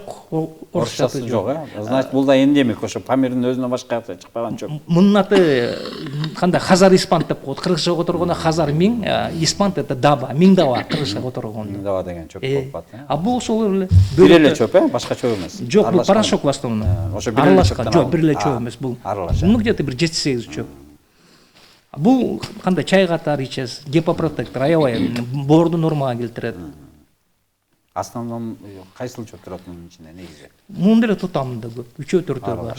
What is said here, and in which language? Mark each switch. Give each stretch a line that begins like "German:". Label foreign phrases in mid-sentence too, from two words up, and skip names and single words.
Kyrgyz: орусчасы жок, Значит, бул да эндемик, ошо Памирдин өзүнөн башка жакта чыкпаган жок. Мунун аты кандай Хазар испант деп коет. Кыргызча которгондо Хазар миң, испант это даба, миң даба кыргызча которгондо. Миң даба деген чөп болуп калат. А бул ошол эле Бир эле чөп, башка чөп эмес. Жок, бул
Russian: порошок в основном.
Kyrgyz: Ошо бир эле чөптөн. Жок, бир эле чөп эмес бул. Бул где-то бир 7-8 чөп. Бул кандай чай катары ичесиз, гепопротектор, аябай боорду нормага келтирет. Основном кайсыл чөп турат мунун ичинде негизи? Мунун деле тутамында көп, 3-4 бар.